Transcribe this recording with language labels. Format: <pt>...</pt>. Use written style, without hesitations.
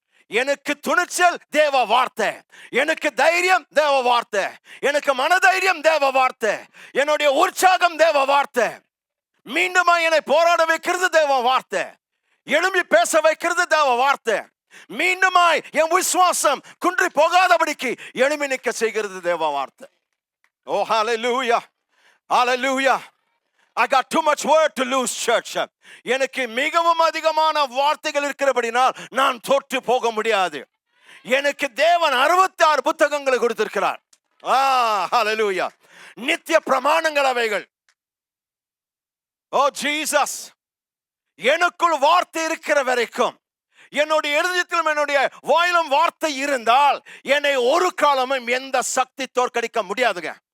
<ta>எனக்கு துணிச்சல் தேவ வார்த்தை, எனக்கு தைரியம் தேவ வார்த்தை, எனக்கு மனதைரியம் தேவ வார்த்தை, என்னுடைய உற்சாகம் தேவ வார்த்தை, மீண்டுமா என்னை போராட வைக்கிறது தேவ வார்த்தை, எழும்பி பேச வைக்கிறது தேவ வார்த்தை. மீண்டுமாய் என் விசுவாசம் குன்றி போகாதபடிக்கு எழுமி நிற்க செய்கிறது தேவ வார்த்தை. ஓ ஹalleluya, hallelujah.</ta> <en>I got too much word to lose, church.</en> <ta>எனக்கு மிகவும் அதிகமான வார்த்தைகள் இருக்கிறபடினால் நான் தோற்று போக முடியாது. எனக்கு தேவன் 66 புத்தகங்களை கொடுத்திருக்கிறார். ஹalleluya. நித்திய பிரமாணங்கள் அவைகள். ஓ ஜீசஸ், எனக்குள் வார்த்தை இருக்கிற வரைக்கும், என்னுடைய இருதயத்திலும் என்னுடைய வாயிலும் வார்த்தை இருந்தால் என்னை ஒரு காலமும் எந்த சக்தி தோற்கடிக்க முடியாதுங்க.</ta>